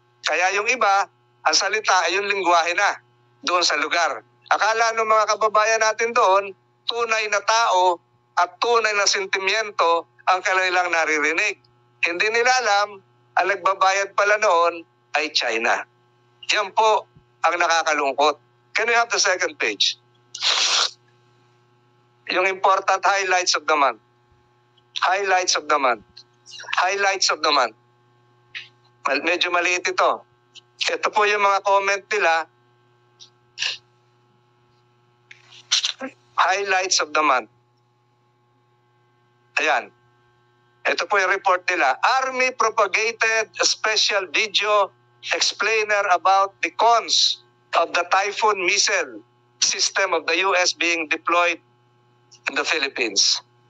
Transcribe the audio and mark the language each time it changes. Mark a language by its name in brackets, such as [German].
[Filipino] Kaya yung iba, ang salita ay yung lingwahe na doon sa lugar. Akala ng mga kababayan natin doon, tunay na tao at tunay na sentimiento ang kanilang naririnig. Hindi nila alam, ang nagbabayad pala noon ay China. Yan po ang nakakalungkot. [English] Can we have the second page? [Filipino] Yung [English] important highlights of the month. Highlights of the month. Highlights of the month. [Filipino] Medyo maliit ito. Ito po yung mga comment nila. [English] Highlights of the month. [Filipino] Ayan. Ito po yung report nila. [English] Army propagated a special video explainer about the cons of the Typhoon missile system of the US being deployed in the Philippines.